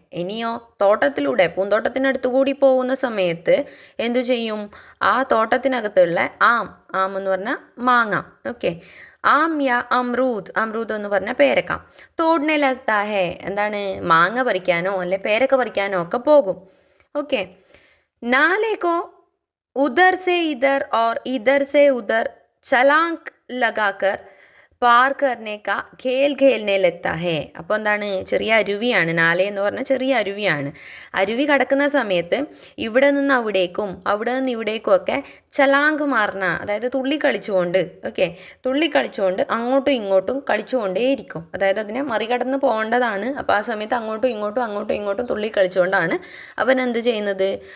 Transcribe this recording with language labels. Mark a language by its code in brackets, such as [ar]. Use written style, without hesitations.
[ml] ഇനിയോ തോട്ടത്തിലൂടെ, പൂന്തോട്ടത്തിനടുത്തുകൂടി പോകുന്ന സമയത്ത് എന്തു ചെയ്യും? ആ തോട്ടത്തിനകത്തുള്ള ആം എന്ന് പറഞ്ഞാൽ മാങ്ങ. ഓക്കെ. ആം യാ അമ്രൂദ് എന്ന് പറഞ്ഞാൽ പേരക്ക. [hi] തോഡ്നെ ലഗ്താ ഹേ, [ml] എന്താണ്? മാങ്ങ പറിക്കാനോ അല്ലെ പേരക്ക പറിക്കാനോ ഒക്കെ പോകും. ഓക്കെ. [hi] नाले को उधर से इधर और इधर से उधर छलांग लगाकर പാർ കർണേക്ക ഖേൽ ഖേൽനെ ലഗ്താ ഹേ. [ml] അപ്പോൾ എന്താണ്? ചെറിയ അരുവിയാണ്. നാല എന്ന് പറഞ്ഞാൽ ചെറിയ അരുവിയാണ്. അരുവി കടക്കുന്ന സമയത്ത് ഇവിടെ നിന്ന് അവിടേക്കും അവിടെ നിന്ന് ഇവിടേക്കും ഒക്കെ ചലാങ്ക് മാർന്ന, അതായത് തുള്ളി കളിച്ചുകൊണ്ട് അങ്ങോട്ടും ഇങ്ങോട്ടും കളിച്ചുകൊണ്ടേയിരിക്കും. അതായത് അതിനെ മറികടന്ന് പോകേണ്ടതാണ്. അപ്പോൾ ആ സമയത്ത് അങ്ങോട്ടും ഇങ്ങോട്ടും തുള്ളി കളിച്ചുകൊണ്ടാണ് അവൻ എന്ത് ചെയ്യുന്നത്?